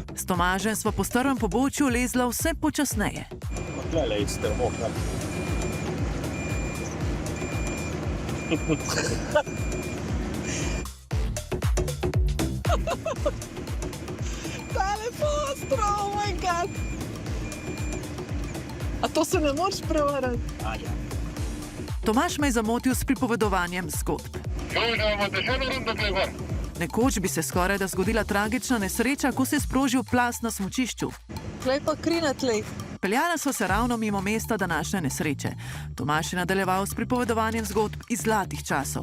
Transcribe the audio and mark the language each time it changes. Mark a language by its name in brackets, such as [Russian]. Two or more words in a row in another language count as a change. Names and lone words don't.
[Slovenian] S Tomažem sva po strmem pobočju lezla vse počasneje. Tlele je strmo. Tale postro, [English] oh my god. [Slovenian] A to se ne moreš prevarati? Ja. Tomaž me je zamotil s pripovedovanjem zgodb. Nekoč bi se skoraj da zgodila tragična nesreča, ko se je sprožil plaz na smučišču. Tlej pa kri na tleh. Peljala so se ravno mimo mesta današnje nesreče. Tomaž je nadaljeval s pripovedovanjem zgodb iz zlatih časov.